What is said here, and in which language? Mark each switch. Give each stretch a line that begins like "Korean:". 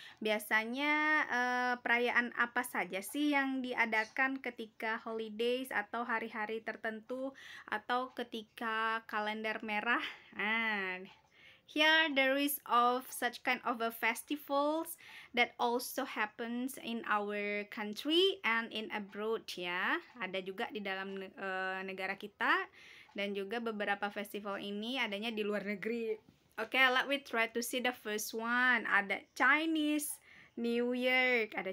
Indonesian: Biasanya perayaan apa saja sih yang diadakan ketika holidays atau hari-hari tertentu atau ketika kalender merah?
English: Nah, here there is of such kind of a festivals that also happens in our country and in abroad ya.
Indonesian: Ada juga di dalam negara kita, dan juga beberapa festival ini adanya di luar negeri.
English: Oke, let me try to see the first one. Ada Chinese New Year.